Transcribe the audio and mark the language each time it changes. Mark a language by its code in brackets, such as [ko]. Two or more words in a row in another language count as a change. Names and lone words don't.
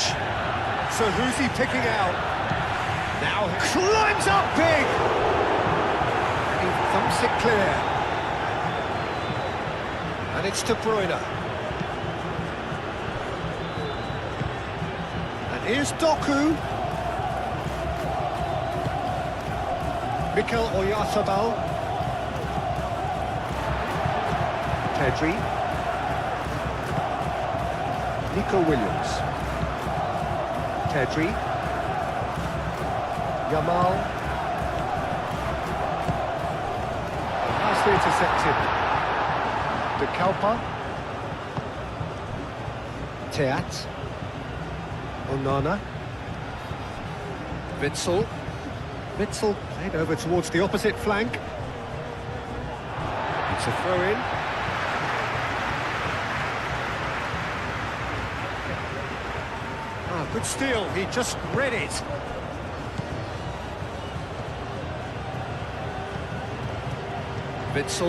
[en] So who's he picking out? Now climbs up big. And he thumps it clear. And it's De Bruyne. And here's Doku. Mikel Oyarzabal. Pedri. Nico Williams. Pedri. Yamal. Nicely intercepted. De Kalpa. Teat. Onana. Witsel. Witsel played over towards the opposite flank. It's a throw-in. Good steal, he just read it. Witsel.